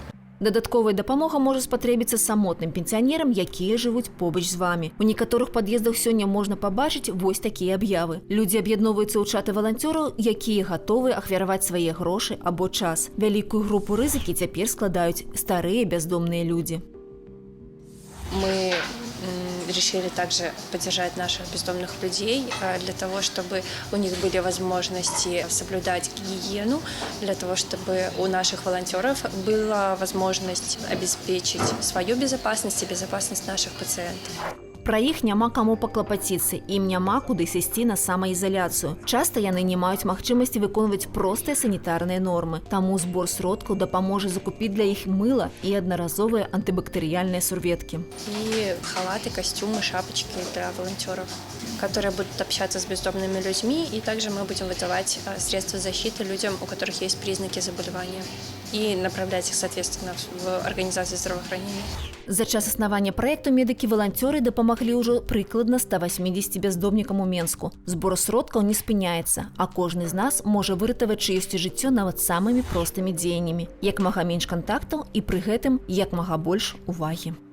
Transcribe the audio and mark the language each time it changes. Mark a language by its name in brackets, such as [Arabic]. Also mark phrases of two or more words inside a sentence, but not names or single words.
[Belarusian] Дадатковая дапамога можа спатрэбіцца самотным пенсіянерам, якія жывуць побач з вамі. У некаторых пад'ездах сёння можна пабачыць вось такія аб'явы. Людзі аб'ядноўваюцца ў чаты валанцёраў, якія гатовы ахвяраваць свае грошы або час. Вялікую групу рызыкі цяпер складаюць старыя бяздомныя людзі. [Russian] Мы решили также поддержать наших бездомных людей для того, чтобы у них были возможности соблюдать гигиену, для того, чтобы у наших волонтеров была возможность обеспечить свою безопасность и безопасность наших пациентов. [Belarusian] Пра іх няма каму паклапаціцца, ім няма куды сысці на самаізаляцыю. Часта яны не маюць магчымасці выконваць простыя санітарныя нормы. Таму збор сродкаў дапаможа закупіць для іх мыла і аднаразовыя антыбактэрыяльныя сурветкі. [Russian] И халаты, костюмы, шапочки для волонтеров, которые будут общаться с бездомными людьми, и также мы будем выдавать средства защиты людям, у которых есть признаки заболевания, и направлять их, соответственно, в организации здравоохранения. [Belarusian] За час існавання праекту медыкі-валанцёры дапамаглі ўжо прыкладна 180 бяздомнікам у Менску. Збор сродкаў не спыняецца, а кожны з нас можа выратаваць чыёсьці жыццё нават самымі простымі дзеяннямі. Як мага менш кантактаў і пры гэтым як мага больш увагі.